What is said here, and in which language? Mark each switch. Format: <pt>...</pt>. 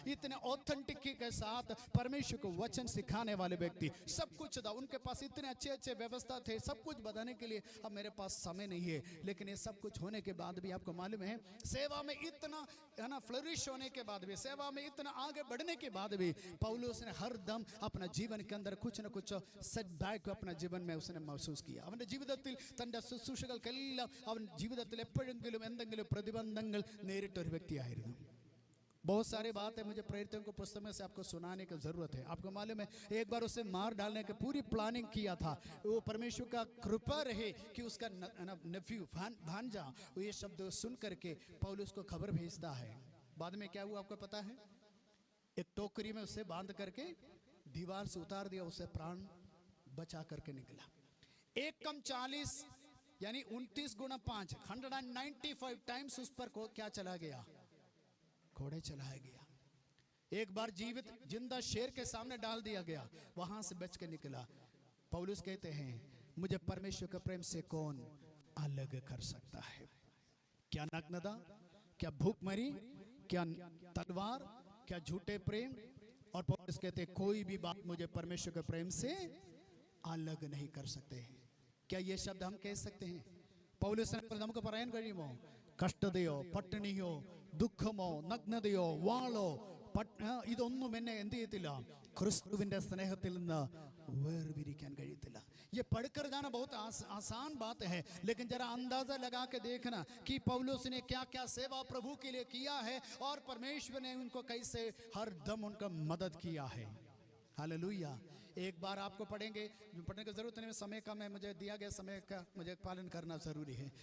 <hi>इतने ऑथेंटिक के साथ परमेश्वर को वचन सिखाने वाले व्यक्ति, सब कुछ था उनके पास, इतने अच्छे अच्छे व्यवस्था थे, सब कुछ बताने के लिए अब मेरे पास समय नहीं है। लेकिन ये सब कुछ होने के बाद भी आपको मालूम है, सेवा में इतना है ना फ्लरिश होने के बाद भी, सेवा में इतना आगे बढ़ने के बाद भी पौलुस ने हर दम अपना जीवन के अंदर कुछ न कुछ സെറ്റ്ബാക്ക് अपना जीवन में उसने महसूस किया।</hi> <ml>അവന്റെ ജീവിതത്തിൽ തന്റെ ശുശ്രൂഷകൾക്കെല്ലാം അവൻ ജീവിതത്തിൽ എപ്പോഴെങ്കിലും എന്തെങ്കിലും പ്രതിബന്ധങ്ങൾ നേരിട്ട ഒരു വ്യക്തിയായിരുന്നു।</ml> <hi>बहुत सारे बात है, मुझे प्रेरितों को पुस्तक में से आपको सुनाने की जरूरत है। आपको मालूम है एक बार उसे मार डालने की पूरी प्लानिंग किया था। वो परमेश्वर का कृपा रहे कि उसका नेफ्यू भांजा ये शब्द सुन करके पौलुस को खबर भेजता है। बाद में क्या हुआ आपको पता है? एक टोकरी में उसे बांध करके दीवार से उतार दिया, उसे प्राण बचा करके निकला। 1 कम 40 यानी 29 गुणा 5 195 टाइम्स उस पर क्या चला गया, घोड़े चलाया गया। एक बार जीवित जिंदा शेर के सामने डाल दिया गया, वहां से बच के निकला। पौलुस कहते हैं मुझे परमेश्वर के प्रेम से कौन अलग कर सकता है? क्या नग्नता, क्या भूखमरी, क्या तलवार, क्या झूठे प्रेम? और पौलुस कहते हैं कोई भी बात मुझे परमेश्वर के प्रेम से अलग नहीं कर सकते हैं। क्या ये शब्द हम कह सकते हैं?</hi> <ml>पौलुस നമുക്ക് പറയാൻ കഴിയുമോ? കഷ്ടതയോ പട്ടിണിയോ ദുഃഖമോ നഗ്നതയോ വാളോ ഇതൊന്നും എന്നെ എന്ത് ചെയ്യത്തില്ല, ക്രിസ്തുവിന്റെ സ്നേഹത്തിൽ നിന്ന് വേർപിരിക്കാൻ കഴിയത്തില്ല।</ml> <hi>ये पढ़कर जाना बहुत आसान बात है, लेकिन जरा अंदाजा लगा के देखना कि पौलुस ने क्या क्या सेवा प्रभु के लिए किया है और परमेश्वर ने उनको कैसे हर दम उनका मदद किया है। हालेलुया। एक बार आपको पढ़ेंगे, पढ़ने की जरूरत नहीं, समय कम है, मुझे दिया गया समय का मुझे पालन करना जरूरी है।</hi>